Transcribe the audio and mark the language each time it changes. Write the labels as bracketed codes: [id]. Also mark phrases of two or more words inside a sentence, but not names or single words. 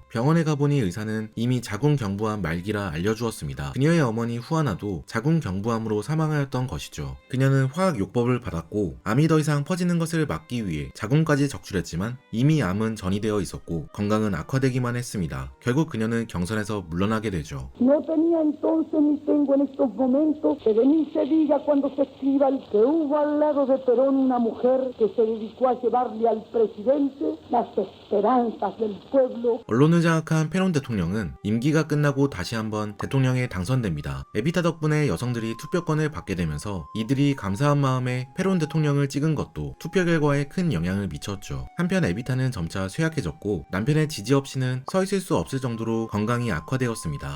[ko] 병원에 가보니 의사는 이미 자궁경부암 말기라 알려주었습니다. 그녀의 어머니 후아나도 자궁경부암으로 사망하였던 것이죠. 그녀는 화학요법을 받았고 암이 더 이상 퍼지는 것을 막기 위해 자궁까지 적출했지만 이미 암은 전이되어 있었고 건강은 악화되기만 했습니다. 결국 그녀는 경선에서 물러나게 되죠. [es] No tenía entonces ni tengo en estos momentos que de mí se diga cuando se escriba que hubo al lado de Perón una mujer que se dedicó a llevarle al presidente las esperanzas del pueblo. [ko] 언론을 장악한 페론 대통령은 임기가 끝나고 다시 한번 대통령에 당선됩니다. 에비타 덕분에 여성들이 투표권을 받게 되면서 이들이 감사한 마음에 페론 대통령을 찍은 것도 투표 결과에 큰 영향을 미쳤죠. 한편 에비타는 점차 쇠약해졌고 남편의 지지 없이는 서 있을 수 없을 정도로 건강이 악화되었습니다.